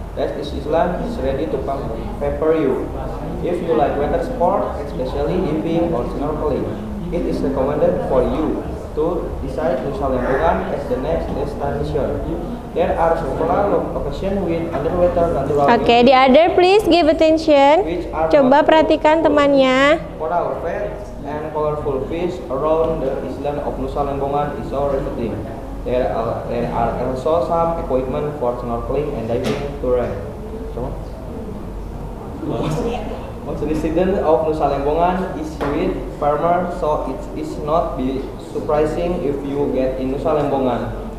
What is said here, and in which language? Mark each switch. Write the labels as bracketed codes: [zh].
[en] That this island is ready to pamper you. If you like water sport, especially diving or snorkeling, it is recommended for you to decide Nusa Lembongan as the next destination. There are several locations with underwater natural. Oke, the other please give attention. [id] Coba perhatikan temannya. [en] Coral reefs and colorful fish around the island of Nusa Lembongan is so riveting. There are also some equipment for snorkeling and diving to rent. The resident of Nusa Lembongan is seaweed farmer, so it is not be surprising if you get in Nusa Lembongan.